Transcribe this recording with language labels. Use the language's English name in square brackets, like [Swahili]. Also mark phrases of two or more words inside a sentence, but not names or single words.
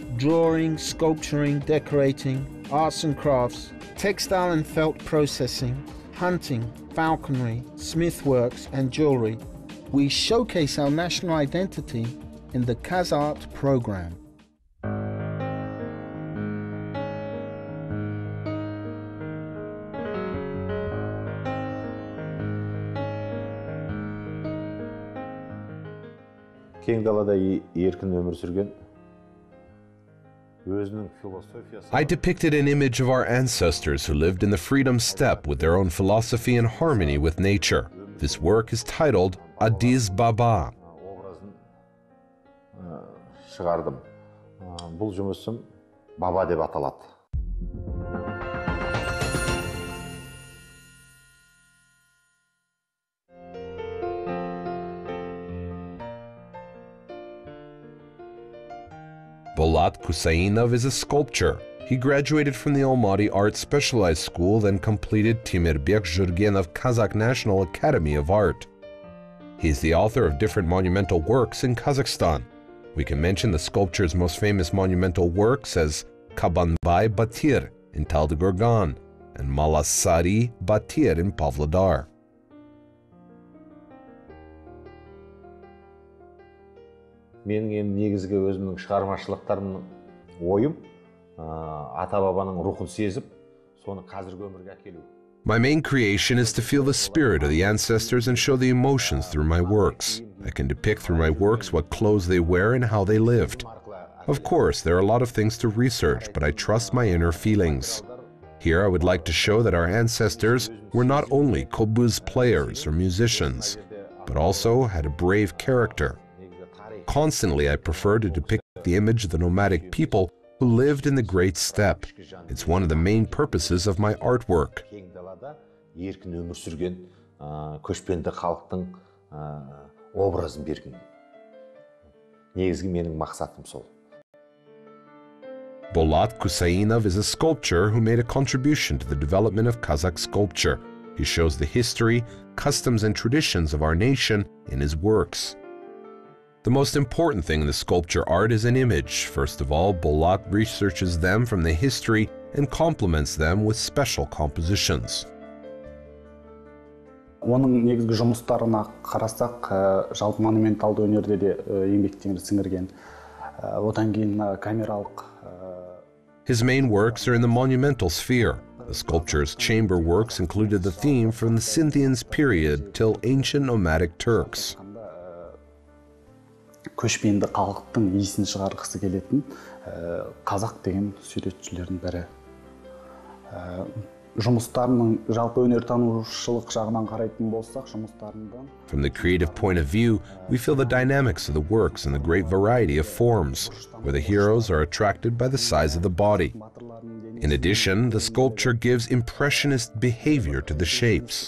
[English] drawing, sculpturing, decorating, arts and crafts, textile and felt processing, hunting, falconry, smithworks and jewelry. We showcase our national identity in the KazArt program. [Kazakh] Кең далада еркін өмір сүрген өзінің философиясы. [English] I depicted an image of our ancestors who lived in the freedom steppe with their own philosophy and harmony with nature. This work is titled Adiz Baba. [Kazakh] Образын шығардым. Бұл жұмысым Баба деп аталады. [English] Bolat Kusayinov is a sculptor. He graduated from the Almaty Art Specialized School, then completed Timirbek Jurgenov Kazakh National Academy of Art. He is the author of different monumental works in Kazakhstan. We can mention the sculpture's most famous monumental works as Kabanbay Batir in Taldykorgan and Malasari Batir in Pavlodar. [Kazakh] Менің негізгі өзімнің шығармашылықтарымның ойым ата-бабаның рухын сезіп, соны қазіргі өмірге әкелу. [English] My main creation is to feel the spirit of the ancestors and show the emotions through my works. I can depict through my works what clothes they wear and how they lived. Of course, there are a lot of things to research, but I trust my inner feelings. Here I would like to show that our ancestors were not only kobuz players or musicians, but also had a brave character. Constantly, I prefer to depict the image of the nomadic people who lived in the great steppe. It's one of the main purposes of my artwork. [Kazakh] Еркін өмір сүрген көшпенді халықтың образын берген. Негізгі менің мақсатым сол. [English] Bolat Kusayinov is a sculptor who made a contribution to the development of Kazakh sculpture. He shows the history, customs, and traditions of our nation in his works. The most important thing in the sculpture art is an image. First of all, Bolat researches them from the history and complements them with special compositions. [Kazakh] Оның негізгі жұмыстарына қарасақ, жалпы монументалды өнерде де еңбектерін сіңірген. Одан кейін камералық. [English] His main works are in the monumental sphere. The sculpture's chamber works included the theme from the Scythians period till ancient nomadic Turks. [Kazakh] Көшпенді халықтың иісін шығарғысы келетін қазақ деген суретшілердің бірі. Жұмыстарының жалпы өнертанушылық жағынан қарайтын болсақ, жұмыстарından. [English] From the creative point of view, we feel the dynamics of the works and the great variety of forms, where the heroes are attracted by the size of the body. In addition, the sculpture gives impressionist behavior to the shapes.